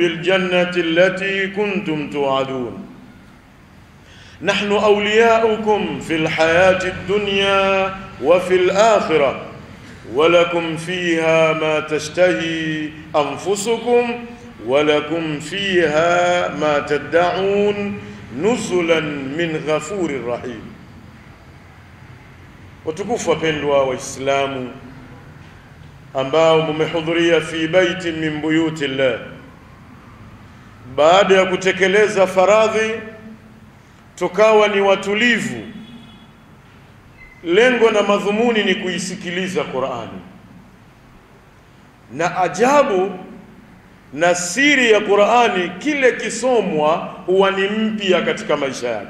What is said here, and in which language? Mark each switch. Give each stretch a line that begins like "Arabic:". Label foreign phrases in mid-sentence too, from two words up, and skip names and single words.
Arabic: بالجنة التي كنتم توعدون نحن أولياؤكم في الحياة الدنيا وفي الآخرة ولكم فيها ما تشتهي أنفسكم ولكم فيها ما تدعون نزلا من غفور رحيم.
Swahili: Watukufu wapendwa Waislamu ambao mmehudhuria
Arabic: في بيت من بيوت الله,
Swahili: baada ya kutekeleza faradhi tukawa ni watulivu, lengo na madhumuni ni kuisikiliza Qur'ani. Na ajabu na siri ya Qur'ani, kile kisomwa huwa ni mpya katika maisha yako.